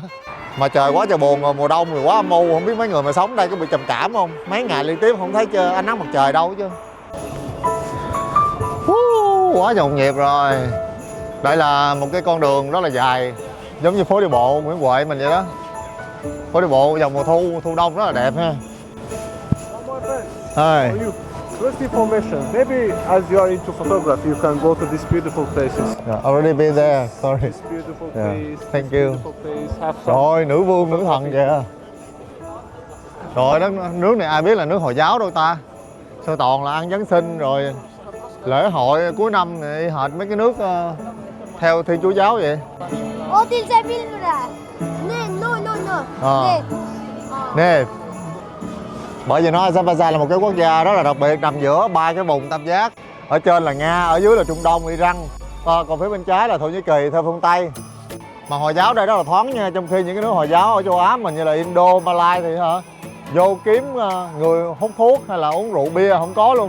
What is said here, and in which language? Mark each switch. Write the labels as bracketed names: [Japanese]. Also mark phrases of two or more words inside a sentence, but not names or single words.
[Vietnamese] Mà trời quá trời buồn rồi, mùa đông thì quá âm u, không biết mấy người mà sống đây có bị trầm cảm không? Mấy ngày liên tiếp không thấy ánh nắng mặt trời đâu chứ. Quá nhộn nhịp rồi. Đây là một cái con đường rất là dài, giống như phố đi bộ Nguyễn Huệ mình vậy đó. Phố đi bộ vào mùa thu đông rất là đẹp ha. [English] Hi. First information, maybe as you are into photography, you can go to these beautiful places. Yeah, already been there, sorry. This beautiful Yeah, place, thank this you. beautiful place, have some. [Vietnamese] Rồi, nữ vương, nữ thần kìa. Rồi, nước này ai biết là nước Hồi giáo đâu ta. Sao toàn là ăn Giáng sinh rồi lễ hội cuối năm này hệt mấy cái nước theo Thiên Chúa giáo vậy. [Korean] 어딜 잘 빌려라. 네, no. 네. [Vietnamese] Nè. Bởi vì nó Azerbaijan là một cái quốc gia rất là đặc biệt, nằm giữa 3 cái vùng tam giác. Ở trên là Nga, ở dưới là Trung Đông, Iran. Còn phía bên trái là Thổ Nhĩ Kỳ theo phương Tây. Mà Hồi giáo đây rất là thoáng nha, trong khi những cái nước Hồi giáo ở châu Á mình như là Indo, Malai thì vô kiếm người hút thuốc hay là uống rượu bia không có luôn.